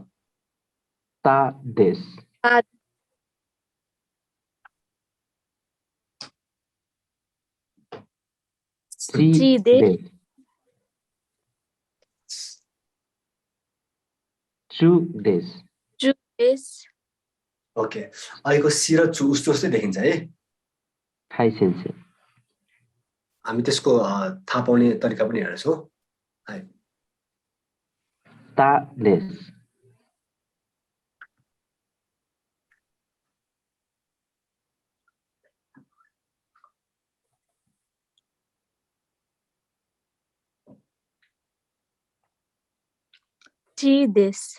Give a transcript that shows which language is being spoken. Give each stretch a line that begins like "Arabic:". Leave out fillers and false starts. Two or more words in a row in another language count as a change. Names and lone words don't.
Japanese: たです。た。ちです。ちゅです。ちゅです。
Nepali: OK。अहिलेको सी र चु उस्तो उस्तै देखिन्छ है।
Japanese: はい、先生。
Nepali: हामी त्यसको थाहा पाउने तरिका पनि हेर्छौँ।
Japanese: はい。たです。ちです。